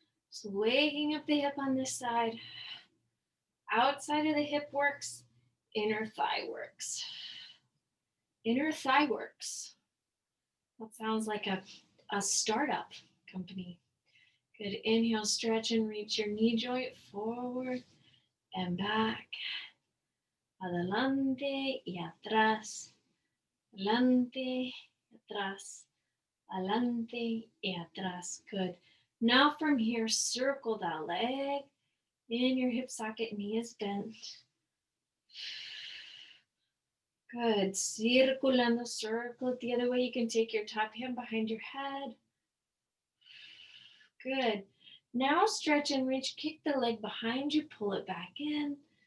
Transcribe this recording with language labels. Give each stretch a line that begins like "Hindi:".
English: Swaying up the hip on this side. Outside of the hip works, inner thigh works. Inner thigh works. That sounds like a startup company. Good. Inhale, stretch and reach your knee joint forward and back.
Spanish: Adelante y atrás. Adelante y atrás. Adelante y atrás. Good.
English: Now from here, circle that leg in your hip socket, knee is bent. Good. Circulando, circle it the other way. You can take your top hand behind your head. Good. Now stretch and reach. Kick the leg behind you. Pull it back in.